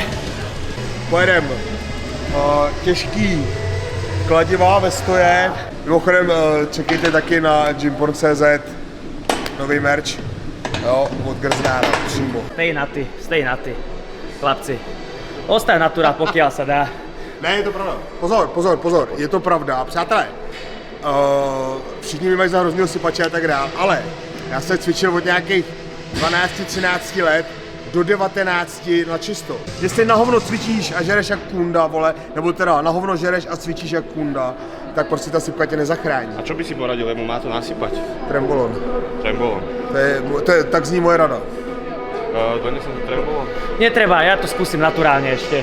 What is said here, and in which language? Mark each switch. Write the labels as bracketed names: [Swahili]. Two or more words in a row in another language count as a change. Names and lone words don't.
[Czech] Pojedem těžký kladivá ve stoje. Mimochodem čekejte taky na gymporn.cz nový merch, jo, od Grznára přímo. [English] Stay na ty, [Slovak] chlapci. Ostaň naturál, pokiaľ sa dá. [Czech] Ne, je to pravda. Pozor, je to pravda. Přátelé, všichni mi mají za hroznýho sypače a tak dále, ale já jsem cvičil od nějakých 12-13 let do 19 na čisto. Jestli na hovno cvičíš a žereš jak kunda, vole, nebo teda na hovno žereš a cvičíš jak kunda, tak prostě ta sypka tě nezachrání. [Slovak] A čo by si poradil, lebo má to nasypať? Trembolon. Trembolon. [Czech] Tak zní moje rada. [Slovak] Donesem to trembolon? Netreba, ja to skúsim naturálne ešte.